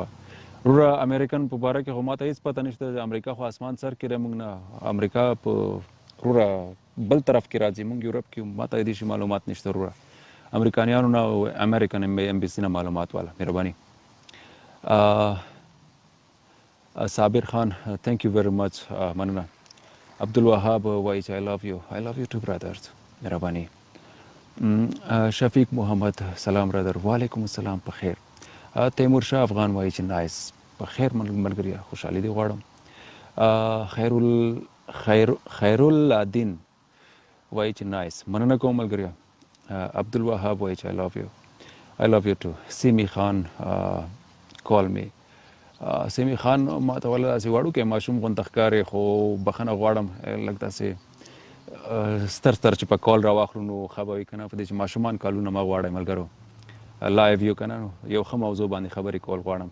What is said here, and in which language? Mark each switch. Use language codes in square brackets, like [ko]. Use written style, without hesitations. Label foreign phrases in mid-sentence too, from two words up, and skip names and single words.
[ps] وروره امریکن په باره کې خو ما ته هېڅ پته نشته. امریکا خو اسمان سر کې دی، موږ نه امریکا په وروره بل طرف کې راځي، موږ یورپ کې ما ته دې شي معلومات نشته وروره. امریکانیانو نه او [en] American embassy [ps] نه معلومات والا مهرباني. [en] صابر خان thank you very much مننه. عبدالوهاب [ps] وایي چې [en] I love you too brothers مهرباني. [ps] شفیق محمد سلام برادر. وعلیکم السلام په خیر. تیمور شاه افغان وایي چې نایس په خیر ملګریا خوشحالي دې غواړم. خیر الدین وایي چې نایس مننه کوم ملګریا. [en] عبدالوهاب [ps] وایي چې [en] I love you too. سیمی خان call me. [ps] سیمی خان ما ته ولا داسې وړوکی ماشوم غونته ښکارې، خو بخښنه غواړم لږ داسې ستر چې په کال راواخلو نو ښه به وي که نه. په دې چې ماشومان کالونه مه غواړئ ملګرو. لایو یو که نه نو یو ښه موضوع باندې خبرې کول غواړم.